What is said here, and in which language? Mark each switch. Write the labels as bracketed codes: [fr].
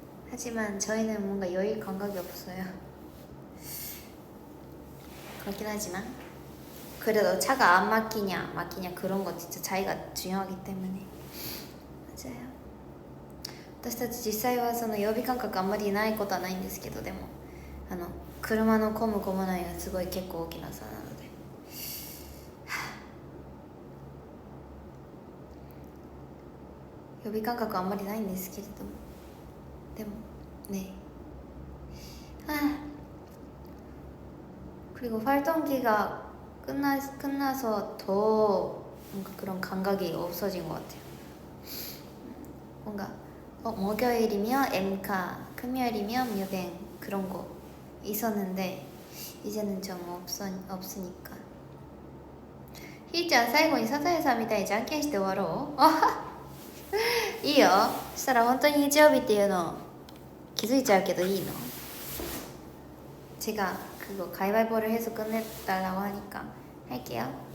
[ko] 하지만 저희는 뭔가 여유 감각이 없어요. 그렇긴 하지만 그래도 차가 안 막히냐 그런 건 진짜 차이가 중요하기 때문에. 맞아요. [ja] 私たち実際はその曜日感覚あんまりないことはないんですけど、でも車の混む混まないがすごい結構大きな差なので、曜日感覚あんまりないんですけれども、でも [ko] 네 그리고 활동기가 끝나서 더 뭔가 그런 감각이 없어진 것 같아요. 뭔가 목요일이면 M카, 금요일이면 뮤뱅 그런 거 있었는데 이제는 좀 없으니까. [ja] ひーちゃん最後にサザエさんみたいにじゃんけんして終わろう。いいよ。そしたら本当に日曜日っていうの気づいちゃうけどいいの？ [ko] 제가 그거 가위바위보를 해서 끝냈다라고 하니까 할게요.